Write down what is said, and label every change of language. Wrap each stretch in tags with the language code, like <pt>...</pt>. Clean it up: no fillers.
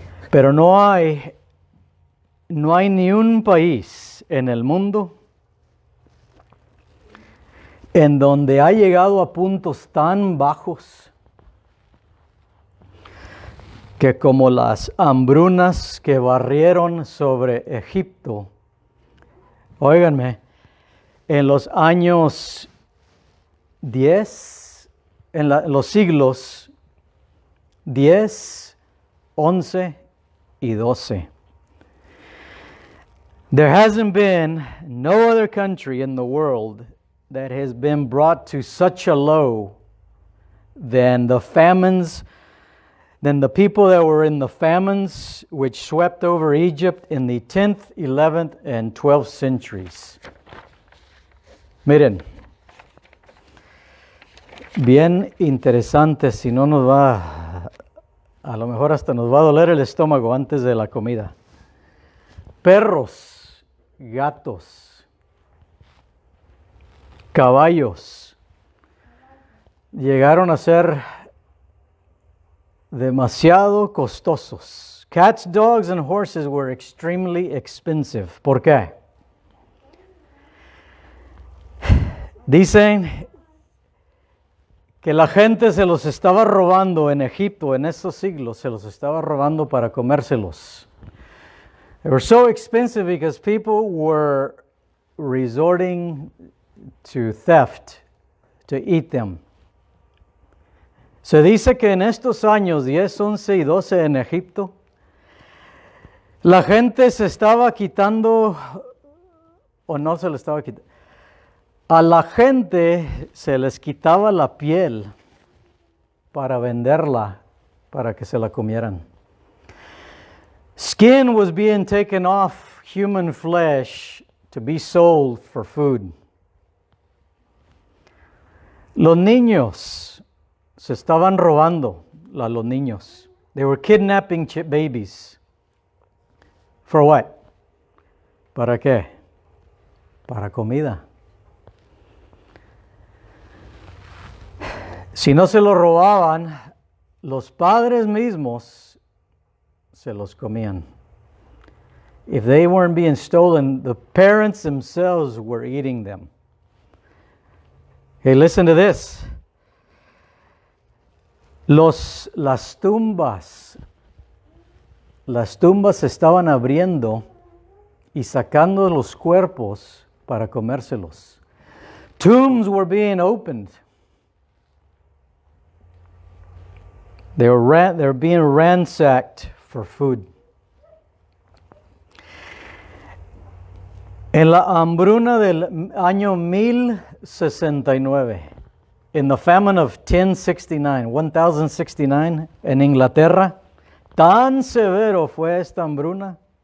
<es>Pero no hay ni un país en el mundo en donde ha llegado a puntos tan bajos que como las hambrunas que barrieron sobre Egipto. Óiganme, en los años 10, en los siglos 10, 11 y 12.</es> <en>There hasn't been no other country in the world that has been brought to such a low than the famines, than the people that were in the famines which swept over Egypt in the 10th, 11th, and 12th centuries.</en> <es>Miren, bien interesante, si no nos va, a lo mejor hasta nos va a doler el estómago antes de la comida. Perros, gatos, caballos llegaron a ser demasiado costosos.</es> <en>Cats, dogs, and horses were extremely expensive.</en> <es>¿Por qué? Dicen que la gente se los estaba robando en Egipto en esos siglos, se los estaba robando para comérselos.</es> <en>They were so expensive because people were resorting to theft to eat them.</en> <es>Se dice que en estos años 10, 11 y 12 en Egipto, la gente se estaba quitando, o no se le estaba quitando, a la gente se les quitaba la piel para venderla, para que se la comieran.</es> <en>Skin was being taken off human flesh to be sold for food.</en> <es>Los niños se estaban robando los niños.</es> <en>They were kidnapping babies. For what?</en> <es>¿Para qué? Para comida. Si no se los robaban, los padres mismos se los comían.</es> <en>If they weren't being stolen, the parents themselves were eating them. Hey, listen to this.</en> <es>Las tumbas se estaban abriendo y sacando los cuerpos para comérselos.</es> <en>Tombs were being opened. They were being ransacked for food.</en> <es>En la hambruna del año 1069,</es> <en>in the famine of 1069,</en> <es>en Inglaterra, tan severo fue esta hambruna.</es>